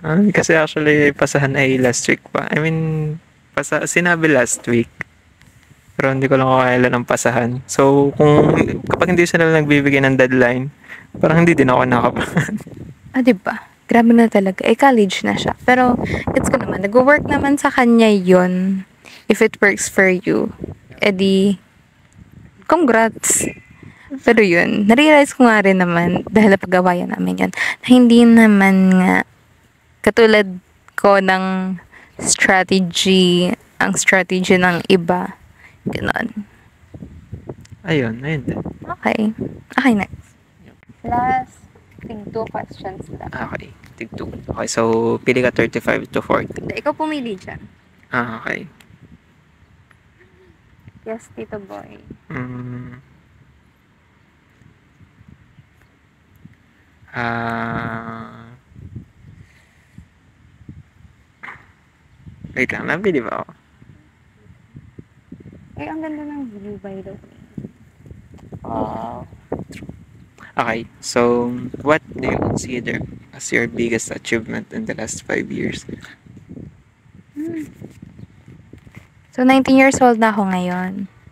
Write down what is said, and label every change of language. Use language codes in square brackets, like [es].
[tl] Kasi actually, pasahan ay last week pa. I mean, sinabi last week. Pero hindi ko lang kailan ang pasahan. So, kapag hindi sila nagbibigay ng deadline, parang hindi din ako nakapahan. Diba? Grabe na talaga. College na siya. Pero, gets ko naman. Nag-work naman sa kanya yon. [en] If it works for you, edi, congrats. [tl] Pero yun, narealize ko nga rin naman, dahil napagawayan namin yun, na hindi naman nga, katulad ko ng strategy, ang strategy ng iba. Ganon. Ayun din. Okay. Okay, next. Last, 2 questions lang. Okay, tig-2. Okay, so, pili ka 35 to 40. Ikaw pumili dyan. Okay. Yes, Tito Boy. Ah, wait lang, nabili ba ako? Ang ganda ng view, [en] by the way. [tl] Wow. [en] Okay, so what do you consider as your biggest achievement in the last 5 years? [tl] So, 19 years old na ako ngayon.